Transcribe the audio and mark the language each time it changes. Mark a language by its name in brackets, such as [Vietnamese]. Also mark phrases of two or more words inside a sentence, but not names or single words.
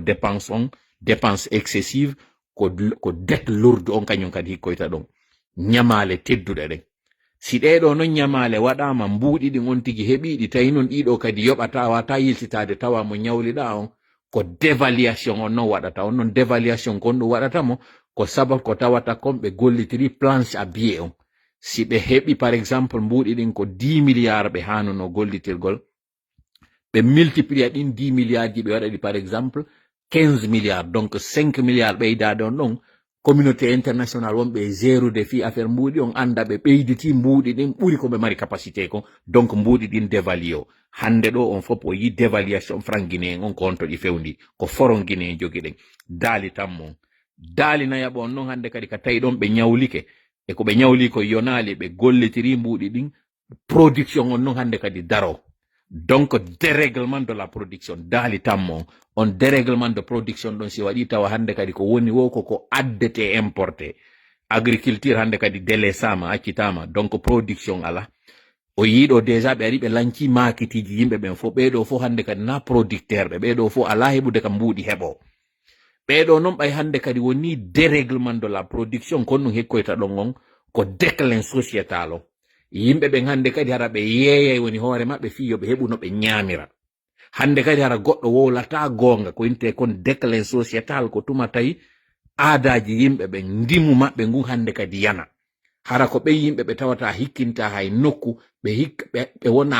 [Fula] dépense on [French] dépense excessive [Fula] ko [French] dette lourde [Fula] on kañum kadi hikkoyta ɗon ñamale tedduɗe ɗen si ɗeɗo noon ñamale waɗama mbuuɗi ɗin on tigi heɓiɗi tawi noon ɗiɗo kadi yoɓata wata yiltitade tawa mo ñawliɗa on ko dévaluation on noon waɗata on noon dévaluation kon ɗum waɗata mo ko sababu ko tawata kon ɓe gollitiri [French] planche à billets [Fula] on si ɓe heɓi [French] par exemple [Fula] mbuuɗi ɗin ko 10 milliards ɓe hanuno gollitirgol ɓe multiplia ɗin 10 milliards ji ɓe waɗaɗi [French] par exemple [Fula] 15 milliards donc 5 milliards ɓeydade on ɗon [French] communauté internationale [Fula] wonɓe gérude fi affaire mbuuɗi on anda ɓe ɓeyditi mbuuɗi ɗin ɓuri koɓe mari capacité ko donc mbuuɗi ɗin dévalué o hande ɗo on fof o yi dévaluation franc guinéen on ko honto ɗi fewndi ko foron guinéen jogi ɗen daali tammo on daali nayaɓo on noon hande kadi ka tawi ɗon ɓe ñawlike e ko ɓe ñawli ko yonali ɓe gollitiri mbuuɗi ɗin production on noon hande kadi daro [French] donc dérèglement de la production [Fula] daali tammo on [French] dérèglement de production [Fula] ɗon si waɗi tawa hande kadi ko woni wo ko addete [French] importé agriculture [Fula] hande kadi délaissama accitama donc production ala o yiɗo déjà ɓe ari ɓe lanci makitiji yimɓe ɓen fo ɓeɗo fo hande kadi na producteur ɓeɗo fo ala heɓude kam mbuuɗi heɓo ɓeɗo noon ɓay hande kadi woni [French] dérèglement de la production [Fula] kon ɗum hekkoyta ɗon on ko [French] déclin sociétal [Fula] o yimɓe ɓen hande kadi hara ɓe yeeyay woni hoore maɓɓe fi yoɓe heɓu no ɓe ñaamira hande kadi hara goɗɗo wowlata goonga ko inte kon [French] déclin sociétal [Fula] ko tuma tawi aadaji yimɓe ɓen ndimu maɓɓe ngun hande kadi yana hara ko ɓen yimɓe ɓe tawata hikkinta hay nokku ɓe wona